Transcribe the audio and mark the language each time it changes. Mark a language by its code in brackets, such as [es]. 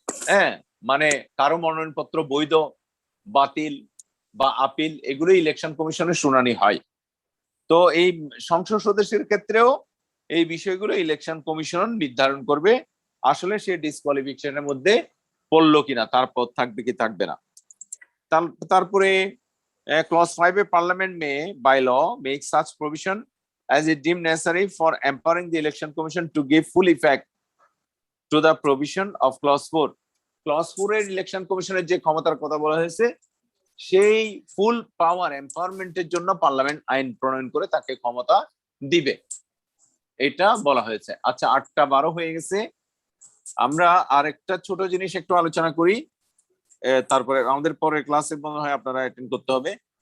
[bn] হ্যাঁ, মানে কারো মনোনয়নপত্র বৈধ, বাতিল বা আপিল, এগুলো ইলেকশন কমিশনের শুনানি হয়। তো এই সংসদ সদস্যের ক্ষেত্রেও এই বিষয়গুলো ইলেকশন কমিশন নির্ধারণ করবে আসলে সে ডিসকোয়ালিফিকেশনের মধ্যে পড়লো কিনা, তারপর থাকবে কি থাকবে না। [en] তারপরে clause 5 a parliament may by law make such provision as it deemed necessary for empowering the election commission to give full effect to the provision of clause 4. [bn] Clause 4 এর ইলেকশন কমিশনের যে ক্ষমতার কথা বলা হয়েছে সেই ফুল পাওয়ার এম্পাওয়ারমেন্টের জন্য পার্লামেন্ট আইন প্রণয়ন করে তাকে ক্ষমতা দিবে, এটা বলা হয়েছে। আচ্ছা, 8:12 হয়ে গেছে, আমরা আরেকটা ছোট জিনিস একটু আলোচনা করি, তারপরে আমাদের পরের ক্লাসে মনে হয় আপনারা অ্যাটেন্ড করতে হবে।